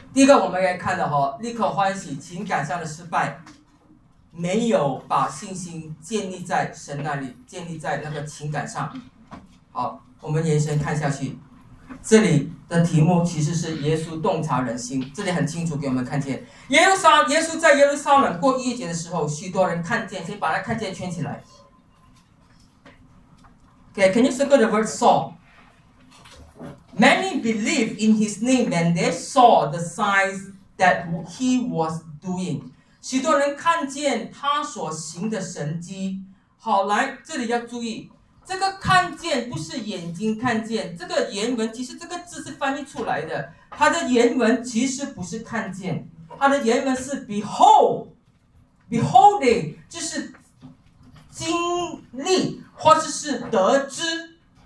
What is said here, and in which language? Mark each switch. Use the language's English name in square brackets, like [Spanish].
[Chinese] 第一个我们来看的哈，立刻欢喜情感上的失败，没有把信心建立在神那里，建立在那个情感上。好，我们延伸看下去，这里的题目其实是耶稣洞察人心，这里很清楚给我们看见。耶稣在耶路撒冷过逾越节的时候，许多人看见，先把他看见圈起来。 [English] Okay, can you circle the word saw? Many believed in his name and they saw the signs that he was doing. [Chinese] 许多人看见他所行的神迹。好，来，这里要注意，这个看见不是眼睛看见，这个原文其实这个字是翻译出来的，它的原文其实不是看见，它的原文是 beholding, 就是经历或者是得知，